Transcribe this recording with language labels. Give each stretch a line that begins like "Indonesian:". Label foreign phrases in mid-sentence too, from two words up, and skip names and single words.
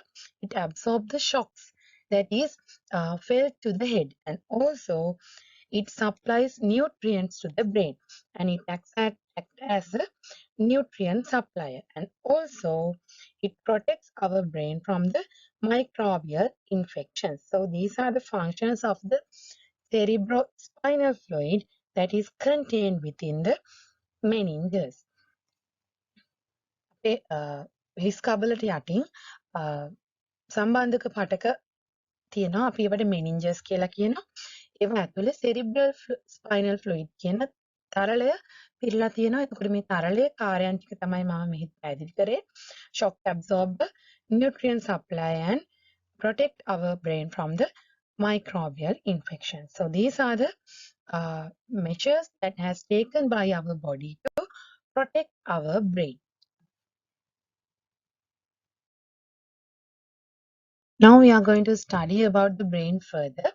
English: It absorbs the shocks that is felt to the head, and also it supplies nutrients to the brain, and it acts as a nutrient supplier, and also it protects our brain from the microbial infections. So these are the functions of the cerebrospinal fluid that is contained within the meninges.
Sinhala: අපේ හිස් කබලට යටින් සම්බන්ධක පටක තියෙනවා. අපි ඒවට මෙනින්ජස් කියලා කියනවා. ඒවා ඇතුලේ
English: cerebral spinal fluid
Sinhala: කියන තරලය පිරලා තියෙනවා. එතකොට මේ තරලයේ කාර්යයන් ටික තමයි මම මෙහි පැහැදිලි කරේ.
English: Shock absorber, nutrient supply, and protect our brain from the microbial infection. So these are the measures that has taken by our body to protect our brain. Now we are going to study about the brain further.